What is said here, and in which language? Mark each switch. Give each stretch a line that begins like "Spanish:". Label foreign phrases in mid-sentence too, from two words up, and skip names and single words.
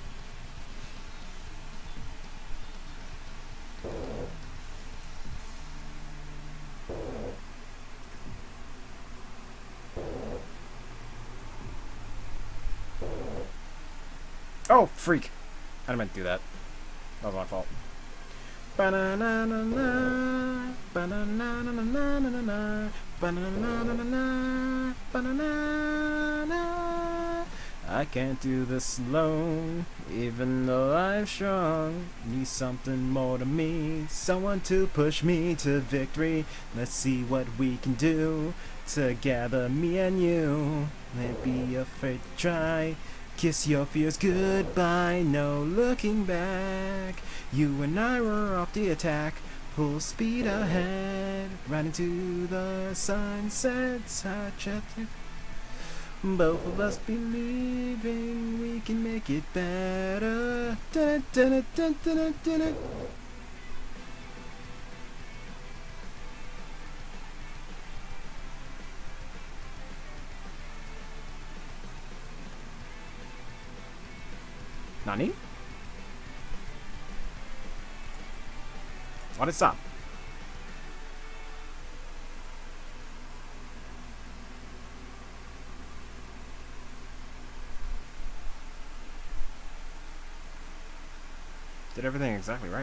English: Oh, freak. I didn't meant to do that. That was my fault. Ba-na-na-na-na, ba-na-na-na-na-na-na, ba-na-na-na-na-na, ba-na-na-na. I can't do this alone, even though I'm strong. Need something more than me, someone to push me to victory. Let's see what we can do together, me and you. Don't be afraid to try. Kiss your fears goodbye, no looking back. You and I were off the attack, full speed ahead, right into the sunset. Such a both of us believing we can make it better. Dun, dun, dun, dun, dun, dun, dun. Nani? What is up? Did everything exactly right?